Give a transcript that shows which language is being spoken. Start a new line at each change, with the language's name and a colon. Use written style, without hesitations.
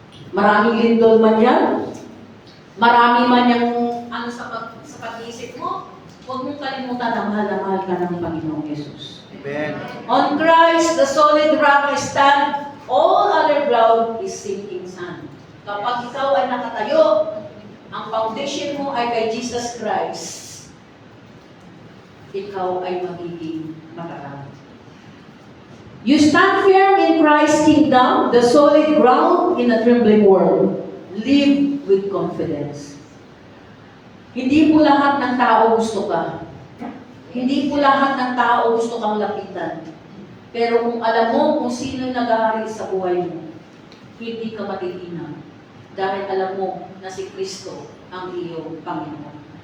Filipino: Maraming lindol man yan, marami man yung ano sa pag-iisip mo, huwag mong kalimutan na mahal ka ng Panginoong Yesus. Amen.
English: On Christ, the solid rock I stand, all other ground is sinking sand.
Filipino: Kapag ikaw ay nakatayo, ang foundation mo ay kay Jesus Christ, ikaw ay magiging matatag.
English: You stand firm in Christ's kingdom, the solid ground in a trembling world. Live with confidence.
Filipino: Hindi po lahat ng tao gusto ka. Hindi po lahat ng tao gusto kang lapitan. Pero kung alam mo kung sino yung nag-ahari sa buhay mo, hindi ka matitinag. Dahil alam mo na si Kristo ang iyong Panginoon.